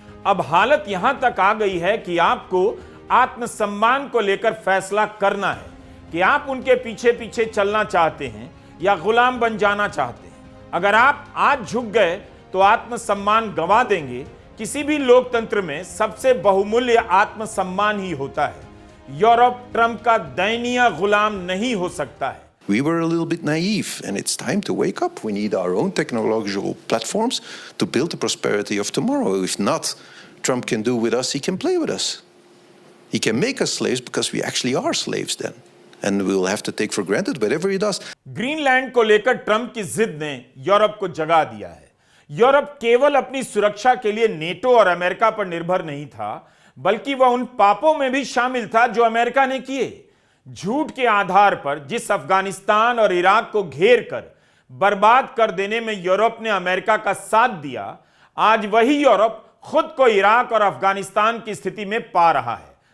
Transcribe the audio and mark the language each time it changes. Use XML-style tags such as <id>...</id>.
<hi>अब हालत यहां तक आ गई है कि आपको आत्मसम्मान को लेकर फैसला करना है कि आप उनके पीछे पीछे चलना चाहते हैं या गुलाम बन जाना चाहते हैं। अगर आप आज झुक गए तो आत्मसम्मान गंवा देंगे। किसी भी लोकतंत्र में सबसे बहुमूल्य आत्मसम्मान ही होता है। यूरोप ट्रंप का दयनीय गुलाम नहीं हो सकता है।</hi> <en>We were a little bit naive, and it's time to wake up. We need our own technological platforms to build the prosperity of tomorrow. If not, Trump can do with us, he can play with us. He can make us slaves because we actually are slaves then. And we will have to take for granted whatever he does.</en> <hi>Greenland को लेकर Trump की जिद ने Europe को जगा दिया है। Europe केवल अपनी सुरक्षा के लिए नेटो और अमेरिका पर निर्भर नहीं था, बल्कि वह उन पापों में भी शामिल था जो अमेरिका ने किए। झूठ के आधार पर जिस अफगानिस्तान और इराक को घेर कर बर्बाद कर देने में यूरोप ने अमेरिका का साथ दिया, आज वही यूरोप खुद को इराक और अफगानिस्तान की स्थिति में पा रहा है।</hi>